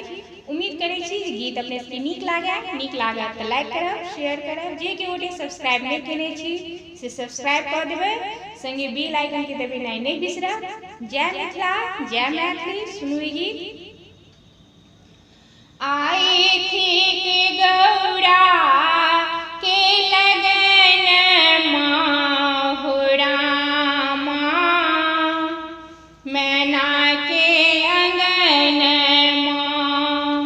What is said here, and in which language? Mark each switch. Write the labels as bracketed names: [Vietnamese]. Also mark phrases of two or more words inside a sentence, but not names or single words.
[Maithili] उम्मीद करे छी जे गीत अपने सबके नीक लागे तो लाइक करब, शेयर करब। जे के गोटे सब्सक्राइब नहीं केने छी से सब्सक्राइब कर देबे, संगे [English] bell icon [Maithili] के दबेनाइ नहीं बिसरब। जय मिथिला, जय मैथिली। सुनू ई गीत। आई थी के गौरा के लगन माहुरा माँ, मैना के अंगन माँ।